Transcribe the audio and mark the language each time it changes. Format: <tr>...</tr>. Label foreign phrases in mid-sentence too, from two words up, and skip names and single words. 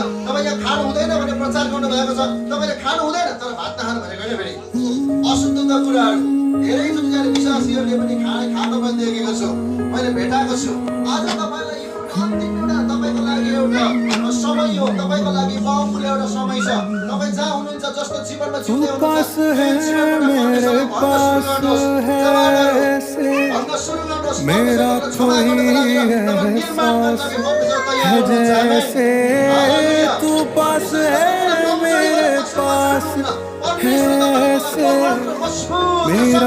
<ne>तपाईँ यहाँ खानु हुँदैन भने प्रचार गर्नु भएको छ, तपाईँले खानु हुँदैन तर भात नखानु भनेको होइन फेरि। अशुद्धका कुराहरू धेरैचोटि जाने विश्वासीहरूले पनि खाएको पनि देखेको छु, मैले भेटाएको छु। आज तपाईँलाई यो अन्तिम एउटा तपाईँको लागि एउटा समय हो, तपाईँको लागि बहुमूल्य एउटा समय छ। तपाईँ जहाँ हुनुहुन्छ, जस्तो जीवनमा जिउँदै हुनुहुन्छ,</ne> <hi>मेरा कोई एहसास है जैसे तू पास है मेरे पास है ऐसे मेरा</hi>